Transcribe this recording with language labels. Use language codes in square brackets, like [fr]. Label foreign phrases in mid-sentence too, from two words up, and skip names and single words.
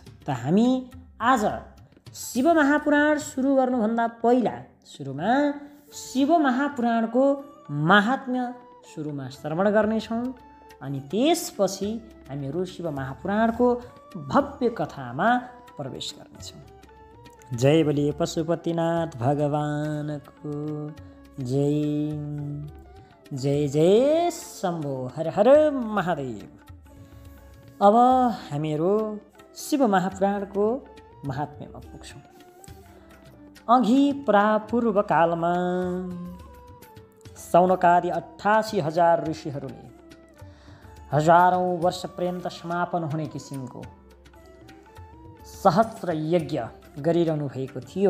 [ne] त हामी आज शिव महापुराण सुरु गर्नुभन्दा पहिला सुरुमा शिव महापुराणको महात्म्य सुरुमा श्रवण गर्नेछौँ अनि त्यसपछि हामीहरू शिव महापुराणको भव्य कथामा प्रवेश गर्नेछौँ। [hi] जय बोलिए [ne] पशुपतिनाथ भगवानको जय। जय जय शम्भो हर हर महादेव। अब हामीहरू शिव महापुराणको महात्म्यमा पुग्छौँ। अघि प्रापूर्व कालमा सौनकादि 88,000 ऋषिहरूले हजारौँ वर्ष पर्यन्त समापन हुने किसिमको सहस्र यज्ञ गरिरहनु भएको थियो।